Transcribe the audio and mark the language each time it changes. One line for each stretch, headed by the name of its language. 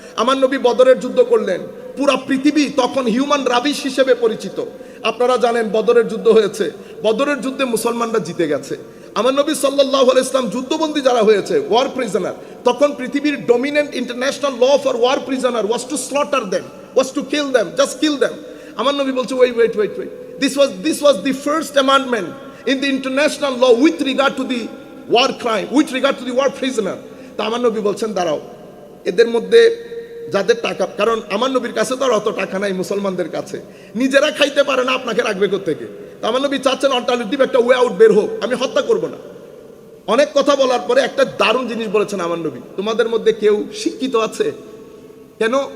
Bangla: আমার নবী বদরের যুদ্ধ করলেন, পুরা পৃথিবী তখন হিউম্যান রাবিশ হিসেবে পরিচিত। আপনারা জানেন বদরের যুদ্ধ হয়েছে, বদরের যুদ্ধে মুসলমানরা জিতে গেছে। আমার নবী সাল্লাল্লাহু আলাইহি ওয়াসাল্লাম যুদ্ধবন্দী যারা হয়েছে, ওয়ার প্রিজনার, তখন পৃথিবীর
English: Dominant international law for war prisoner was to slaughter them, was to kill them, just kill them.
Bangla: আমার নবী বলছে
English: Wait, this was the first amendment in the international law with regard to the war crime, with regard to the war prisoner.
Bangla: তা আমার নবী বলছেন দাঁড়াও, এদের মধ্যে যাদের টাকা, কারণ আমার নবীর কাছে তো আর অত টাকা নাই মুসলমানদের কাছে, নিজেরা খাইতে পারে না, আপনাকে রাখবে কোত্থেকে? তা আমার নবী চাচ্ছেন অল্টারনেটিভ একটা ওয়ে আউট বের হোক, আমি হত্যা করব না। অনেক কথা বলার পরে একটা দারুণ জিনিস বলেছেন আমার নবী, তোমাদের মধ্যে কেউ শিক্ষিত আছে? কেন?